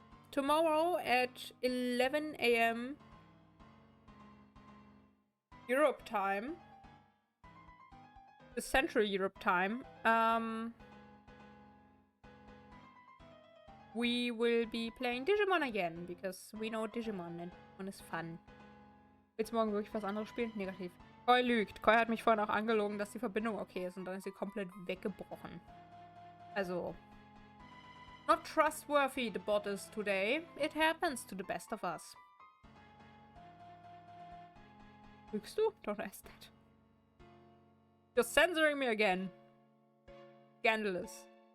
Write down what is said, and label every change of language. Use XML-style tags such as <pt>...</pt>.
<en>Tomorrow at 11 AM Europe time. The Central Europe time. We will be playing Digimon again, because we know Digimon and Digimon is fun.</en> <de>Willst du morgen wirklich was anderes spielen? Negativ. Koi lügt. Koi hat mich vorhin auch angelogen, dass die Verbindung okay ist und dann ist sie komplett weggebrochen.</de> <en>Also, not trustworthy the bot is today. It happens to the best of us.</en> <de>Lügst du?</de> <en>Don't ask that. You're censoring me again. Scandalous.</en>